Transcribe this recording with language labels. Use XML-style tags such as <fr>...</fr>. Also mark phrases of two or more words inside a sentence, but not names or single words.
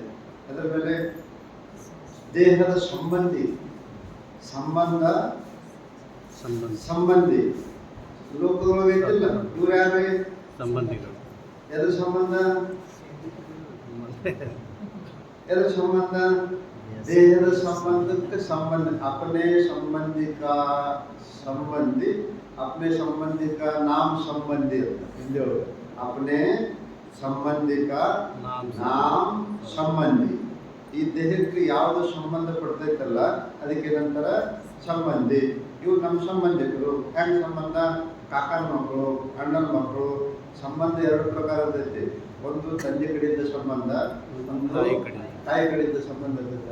<kn>ಅದ್ರ ಮೇಲೆ ದೇಹದ ಸಂಬಂಧಿ ಲೋಕದೊಳಗೆ ಐತಿಲ್ಲ. ಇವ್ರು ಯಾರೇ ಸಂಬಂಧಿಗಳು. ಎದ್ರ ಸಂಬಂಧ? ದೇಹದ ಸಂಬಂಧಕ್ಕೆ ಸಂಬಂಧ.</kn> <hi>अपने संबंधी का संबंधी, अपने संबंधी का नाम संबंधी</hi> <kn>ಅಂತ ಹಿಂದಿ ಒಳಗೆ.</kn> <hi>अपने संबंधी का नाम संबंधी.</hi> <kn>ಈ ದೇಹಕ್ಕೆ ಯಾವುದು ಸಂಬಂಧ ಪಡ್ತೈತಲ್ಲ ಅದಕ್ಕೆ ನಂತರ ಸಂಬಂಧಿ. ಇವು ನಮ್ಮ ಸಂಬಂಧಿಕರು. ಹೆಂಗ್ ಸಂಬಂಧ? ಕಾಕನ ಮಕ್ಕಳು, ಅಣ್ಣನ ಮಕ್ಕಳು. ಸಂಬಂಧ 2 ಪ್ರಕಾರ ಇರ್ತೈತಿ. ಒಂದು ತಂದೆ ಕಡೆಯಿಂದ ಸಂಬಂಧ, ಒಂದು ತಾಯಿ ಕಡೆಯಿಂದ ಸಂಬಂಧ ಇರ್ತೈತಿ.</kn>